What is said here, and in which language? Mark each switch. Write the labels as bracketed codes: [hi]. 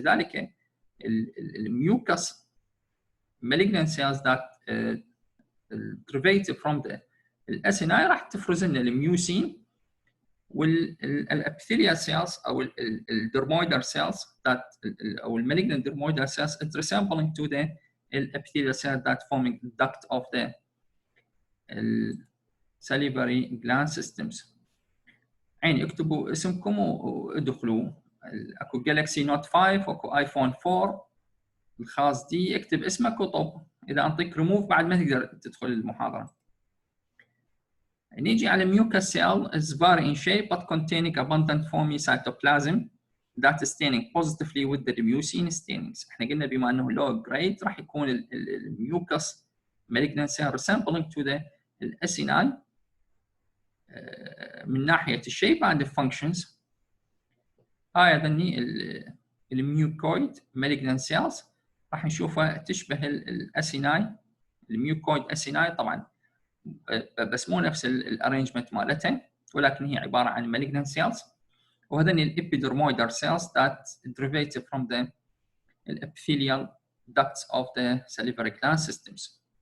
[en] لذلك الميوكس malignant cells that derivative from the الاسناي [ar] راح تفرز لنا الميوسين، [en] والابيثيليال cells او الدرمويدال cells that او المالجنant dermoidal cells is resembling to the epithelial cell that forming the duct of the salivary gland systems. [ar] عين اكتبوا اسمكم وادخلوا. اكو جالكسي نوت 5 واكو ايفون 4 الخاص دي، اكتب اسمك وطب، اذا انطيك ريموف بعد ما تقدر تدخل المحاضره. نيجي على [en] mucus cell is vary in shape but containing abundant foamy cytoplasm that is staining positively with the mucin stainings. [ar] احنا قلنا بما انه [en] low grade راح يكون الميوكس malignant cell resembling to the الاسيناي من ناحيه الشيب and the functions. [ar] هاي ظني الميوكويد [en] malignant cells [ar] راح نشوفها تشبه الاسيناي، الميوكويد اسيناي طبعا بس مو نفس الارينجمنت مالتها، ولكن هي عباره عن malignant cells. [en] وهذني الابيدرمويدال cells that derivative from the epithelial ducts of the salivary gland systems.